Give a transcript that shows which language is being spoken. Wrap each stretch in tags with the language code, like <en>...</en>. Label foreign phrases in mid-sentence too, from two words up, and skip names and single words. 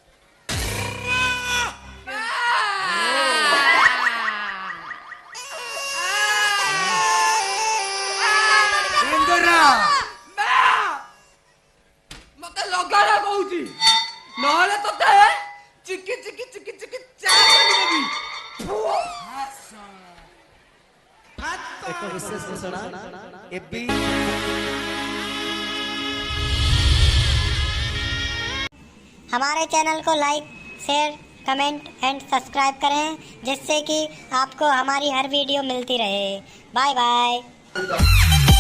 <or>ମତେ ଲଗାଲା କହୁଛି ନହେଲେ ତତେ ଚିକି ଚିକି ଚିକି ଚିକି ଚା କରିଦେବି ଏକ ବିଶେଷ ଘୋଷଣା ଏବେ</or> <hi>हमारे चैनल को</hi> <en>like share comment and subscribe</en> <hi>करें जिससे कि आपको हमारी हर वीडियो मिलती रहे।</hi> <en>bye bye.</en>